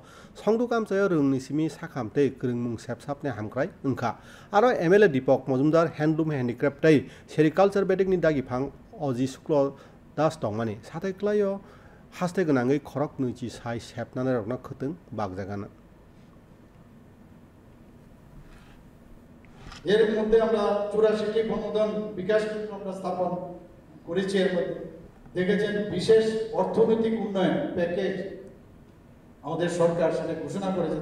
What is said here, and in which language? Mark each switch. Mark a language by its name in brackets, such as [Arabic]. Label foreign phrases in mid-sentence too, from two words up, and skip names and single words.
[Kok Borok] Songduk amchayo rungni simi sakhamte krungmung sepsapne hamkrai ungkha. Aro MLA Deepak Majumdar Handloom Handicraft tai Sericulture Bedek ni dagi phang Oji Shukla Das Tongmani Sathai Klayo Haste Gonangai Khorok Nuchi Sai Sepnana Rokna Khuteng Bagjagana [Bangla] এর মধ্যে আমরা 84টি অনুদান বিকাশ কেন্দ্র আমরা স্থাপন করেছি। এর মধ্যে দেখেছেন বিশেষ অর্থনৈতিক উন্নয়ন প্যাকেজ আমাদের সরকার সেটা ঘোষণা করেছে।